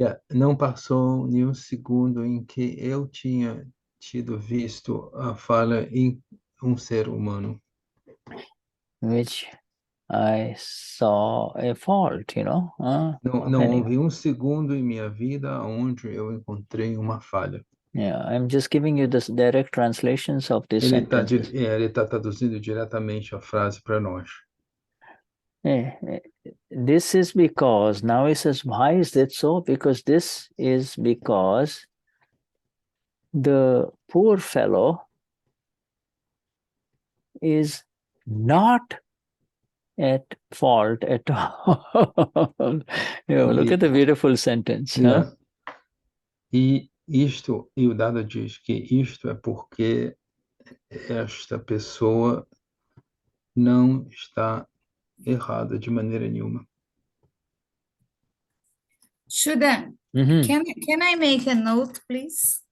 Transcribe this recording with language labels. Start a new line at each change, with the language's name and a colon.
Portuguese: Não passou nenhum segundo em que eu tinha tido visto a falha em ser humano.
English: Which I saw a fault,
Portuguese: Não houve um segundo em minha vida onde eu encontrei uma falha.
English: Yeah, I'm just giving you the direct translations of this sentence.
Portuguese: Ele está traduzindo diretamente a frase para nós.
English: This is because, now he says, why is that so? Because this is because the poor fellow is not at fault at all. Look at the beautiful sentence. Huh?
Portuguese: E o Dada diz que isto é porque esta pessoa não está errada de maneira nenhuma.
English: Shuddha, can I make a note, please?